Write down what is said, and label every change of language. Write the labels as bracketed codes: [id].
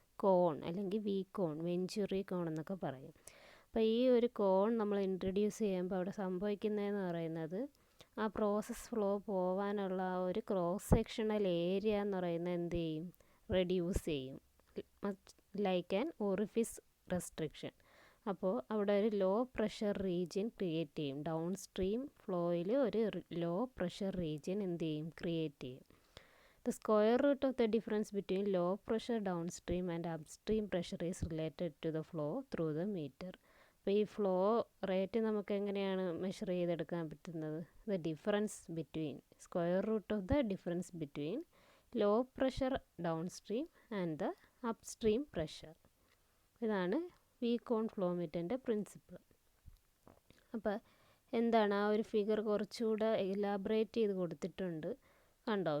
[ml] കോൺ, അല്ലെങ്കിൽ വീക്ക് കോൺ, വെഞ്ചുറി കോൺ എന്നൊക്കെ പറയും. അപ്പോൾ ഈ ഒരു കോൺ നമ്മൾ ഇൻട്രൊഡ്യൂസ് ചെയ്യുമ്പോൾ അവിടെ സംഭവിക്കുന്നതെന്ന് പറയുന്നത്, ആ പ്രോസസ് ഫ്ലോ പോകാനുള്ള ആ ഒരു ക്രോസ് സെക്ഷണൽ ഏരിയ എന്ന് പറയുന്നത് എന്ത് ചെയ്യും? റെഡ്യൂസ് ചെയ്യും. [en] Like an orifice restriction. [ml] അപ്പോൾ അവിടെ ഒരു ലോ പ്രഷർ റീജിയൻ ക്രിയേറ്റ് ചെയ്യും. ഡൗൺ സ്ട്രീം ഫ്ലോയിൽ ഒരു ലോ പ്രഷർ റീജിയൻ എന്ത് ചെയ്യും? ക്രിയേറ്റ് ചെയ്യും. [en] The square root of the difference between low pressure downstream and upstream pressure is related to the flow through the meter. [ml] അപ്പോൾ ഈ flow rate നമുക്ക് എങ്ങനെയാണ് മെഷർ ചെയ്തെടുക്കാൻ പറ്റുന്നത്? [en] The difference between, square root of the difference between low pressure downstream and the upstream pressure. [ml] ഇതാണ് week on flow മീറ്ററിൻ്റെ principle. അപ്പോൾ എന്താണ് ആ ഒരു ഫിഗർ കുറച്ചുകൂടെ എലാബറേറ്റ് ചെയ്ത് കൊടുത്തിട്ടുണ്ട്. കണ്ടോ?